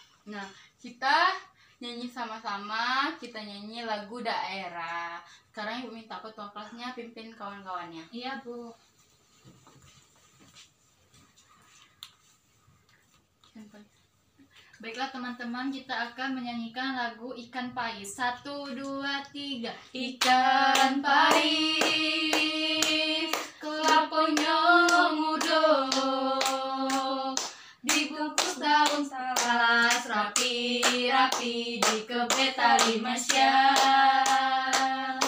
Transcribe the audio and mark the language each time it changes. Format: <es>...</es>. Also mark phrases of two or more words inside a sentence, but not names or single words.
<id>Nah, kita nyanyi sama-sama, kita nyanyi lagu daerah. Sekarang Ibu minta ketua kelasnya pimpin kawan-kawannya. Iya, Bu. Baiklah teman-teman, kita akan menyanyikan lagu Ikan Pais. 1, 2, 3. Ikan pais, kelaponya muda, dibungkus daun salas, rapi-rapi dikebet tali mesyan.</id>